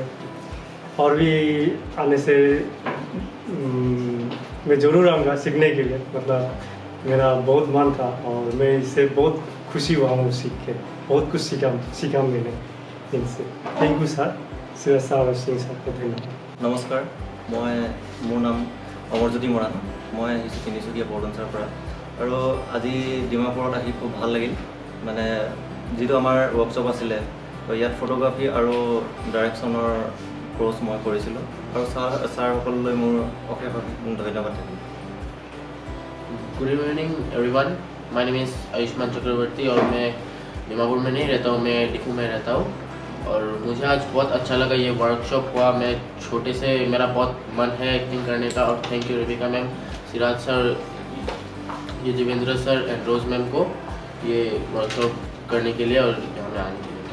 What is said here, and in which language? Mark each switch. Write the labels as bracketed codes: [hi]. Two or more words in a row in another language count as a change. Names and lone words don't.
[hi] और भी आने से मैं ज़रूर आऊँगा सीखने के लिए, मतलब मेरा बहुत मन था और मैं इससे बहुत खुशी हुआ हूँ सीख के, बहुत कुछ सीखा मैंने इनसे। [en] Thank you [hi] सर, सीरज सर और सिंह सर को धन्यवाद। नमस्कार, [as] মোৰ নাম অমৰজ্যোতি মৰাণ। মই আহিছোঁ তিনিচুকীয়া বৰডুমচাৰ পৰা আৰু আজি ডিমাপুৰত আহি খুব ভাল লাগিল। মানে যিটো আমাৰ ৱৰ্কশ্বপ আছিলে, ইয়াত ফটোগ্ৰাফী আৰু ডাইৰেকশ্যনৰ কোৰ্চ মই কৰিছিলোঁ আৰু ছাৰসকললৈ মোৰ অশেষ ধন্যবাদ থাকিল। [en] Good evening everyone, my name is [hi] आयुष्मान चक्रवर्ती और मैं डिमापुर में नहीं रहता हूँ, मैं डिफू में रहता हूँ। और मुझे आज बहुत अच्छा लगा, ये वर्कशॉप हुआ। मैं छोटे से मेरा बहुत मन है एक्टिंग करने का। और [en] Thank you [hi] रेबिका मैम, सिराज सर, ये देवेंद्र सर एंड रोज मैम को ये वर्कशॉप करने के लिए और यहाँ में आने के लिए।